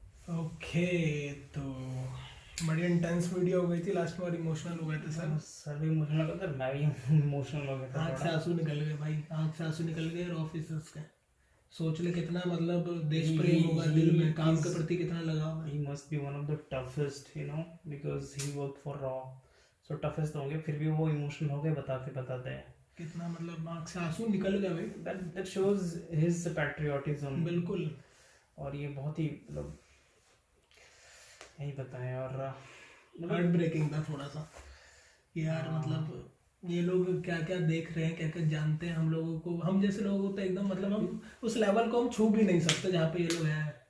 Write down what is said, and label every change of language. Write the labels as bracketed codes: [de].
[hi] Okay, तो बड़ी intense video हो गई थी लास्ट में और इमोशनल हो गए थे सर। सर भी इमोशनल हो गया था, मैं भी इमोशनल हो गया था आँख से थोड़ा। आंसू निकल गए भाई, आँख से आंसू निकल गए। और ऑफिसर्स के सोच ले कितना मतलब देश प्रेम होगा दिल में, काम के प्रति कितना लगाव है। [en] He must be one of the toughest, you know, because he worked for Raw. So toughest [hi] तो होंगे, फिर भी वो इमोशनल हो गए बताते बताते। कितना मतलब आँख से आंसू निकल गए भाई। [en] That shows his patriotism. [hi] बिल्कुल। और ये बहुत ही मतलब यही बताएं। और हार्ट ब्रेकिंग था थोड़ा सा कि यार मतलब ये लोग क्या क्या देख रहे हैं, क्या क्या जानते हैं हम लोगों को। हम जैसे लोगों को तो एकदम मतलब हम उस लेवल को हम छू भी नहीं सकते जहाँ पे ये लोग हैं।